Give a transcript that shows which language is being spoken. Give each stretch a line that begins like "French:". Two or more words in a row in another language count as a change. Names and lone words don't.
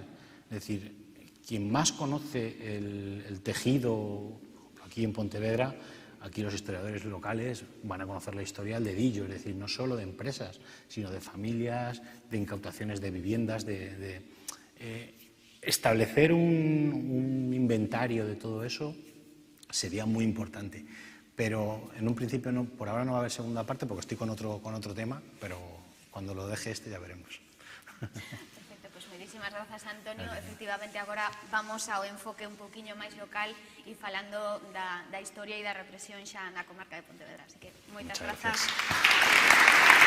Spanish: Es decir, quien más conoce el tejido aquí en Pontevedra, aquí los historiadores locales van a conocer la historia al dedillo, es decir, no solo de empresas, sino de familias, de incautaciones de viviendas, establecer un inventario de todo eso sería muy importante. Pero en un principio, por ahora no va a haber segunda parte porque estoy con otro tema, pero cuando lo deje ya veremos.
Galician: Perfecto, pues moitísimas grazas, Antonio. Efectivamente, agora vamos ao enfoque un poquinho máis local e falando da historia e da represión xa na comarca de Pontevedra. Así que moitas grazas.